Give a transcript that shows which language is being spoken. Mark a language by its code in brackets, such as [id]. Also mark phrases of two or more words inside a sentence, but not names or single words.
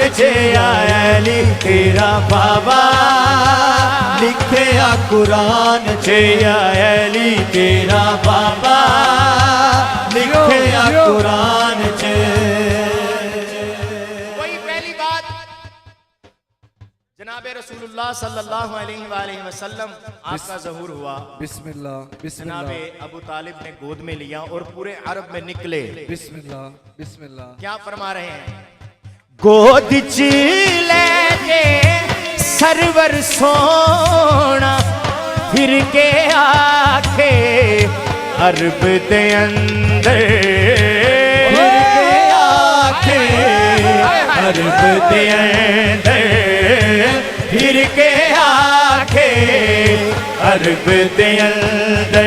[pa] چ علی تیرا بابا لکھے آ قرآن چ علی تیرا بابا لکھے آ قرآن چ. [ur] وہی پہلی بات جناب رسول اللہ [ar] صلی اللہ علیہ وسلم [ur] آپ کا ظہور ہوا. बिस्मिल्लाह जनाब बिस्मिल्लाह ابو طالب نے گود میں لیا اور پورے عرب میں نکلے. [ar] بسم اللہ بسم اللہ. [ur] کیا فرما رہے ہیں? [pa] گود چ لے کے سرور سوہنا پھر کے آکھے عرب دے اندر پھر کے آکھے عرب دے اندر پھر کے آکھے عرب دے اندر.